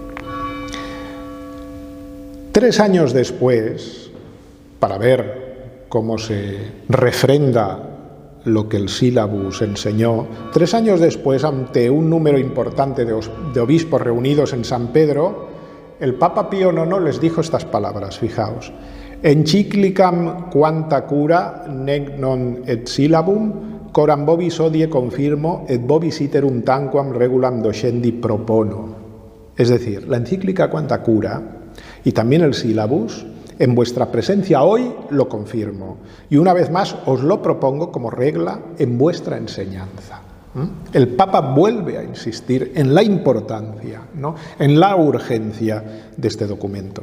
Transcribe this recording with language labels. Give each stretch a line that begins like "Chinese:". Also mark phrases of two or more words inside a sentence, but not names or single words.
Spanish: 3 años después, para ver cómo se refrenda lo que el sílabus enseñó, 3 años después, ante un número importante de obispos reunidos en San Pedro, el Papa Pío IX les dijo estas palabras, fijaos:
Latin: Encyclicam quanta cura nec non et syllabum coram vobis odie confirmo et vobis iterum tanquam regulam docendi propono.
Spanish: Es decir, la encíclica Quanta Cura y también el sílabus, en vuestra presencia hoy lo confirmo, y una vez más os lo propongo como regla en vuestra enseñanza. El Papa vuelve a insistir en la importancia, ¿no?, en la urgencia de este documento.